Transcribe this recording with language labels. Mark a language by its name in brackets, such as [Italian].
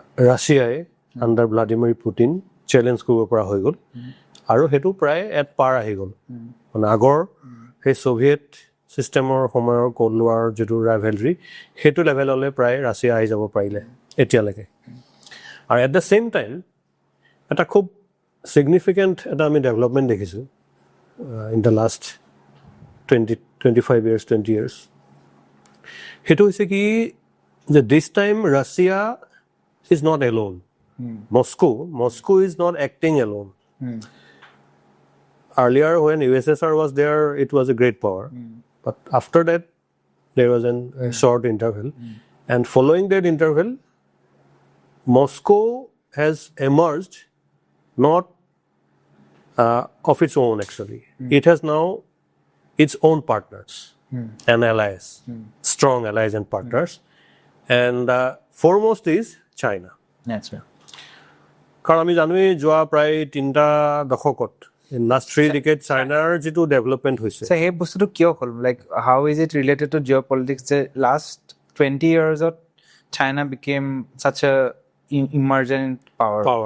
[Assamese] ৰাছিয়াই under Vladimir Putin challenge কৰিব পৰা হৈ গ'ল আৰু সেইটো প্ৰায় এট পাৰ আহি গ'ল মানে আগৰ সেই ছ'ভিয়েট ছিষ্টেমৰ সময়ৰ ক'ল্ড ৱাৰ যিটো ৰাইভেলৰী সেইটো লেভেললৈ প্ৰায় ৰাছিয়া আহি যাব পাৰিলে এতিয়ালৈকে আৰু [English] at the same time [Assamese] এটা খুব ছিগনিফিকেণ্ট এটা আমি ডেভেলপমেণ্ট দেখিছোঁ [English] in the last 20 years [Assamese] সেইটো হৈছে কি যে [English] This time Russia is not alone Moscow is not acting alone. Earlier when USSR was there, it was a great power. But after that, there was a short interval. And following that interval, Moscow has emerged not of its own actually. It has now its own partners and allies, strong allies and partners. And foremost is China. That's right. [Assamese] কাৰণ আমি জানোৱেই যোৱা প্ৰায় 3টা দশকত [English] last 3 decade [Assamese] চাইনাৰ যিটো development হৈছে সেই বস্তুটো কিয় হ'ল [English] like how is it related to geopolitics যে last 20 yearsত China became such a emergent power